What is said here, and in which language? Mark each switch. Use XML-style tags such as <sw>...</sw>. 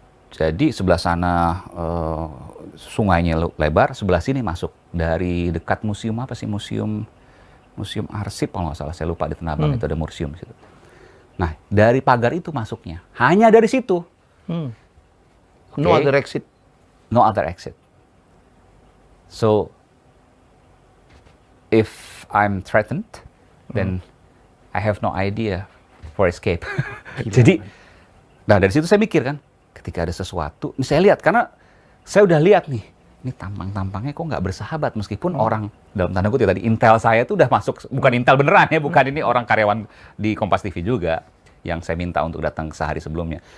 <id>Jadi sebelah sana sungainya lebar, sebelah sini masuk dari dekat museum apa sih, museum arsip kalau nggak salah, saya lupa, di Tanah Abang itu ada museum situ. Nah dari pagar itu masuknya, hanya dari situ.</id> <en>No other exit. No other exit. So if I'm threatened, then I have no idea for escape.</en> <id>Jadi, nah dari situ saya mikir kan, ketika ada sesuatu, ini saya lihat karena saya udah lihat nih, ini tampangnya kok nggak bersahabat, meskipun orang dalam tanda kutip tadi intel saya tuh udah masuk, bukan intel beneran ya, bukan ini orang karyawan di Kompas TV juga yang saya minta untuk datang sehari sebelumnya.</id>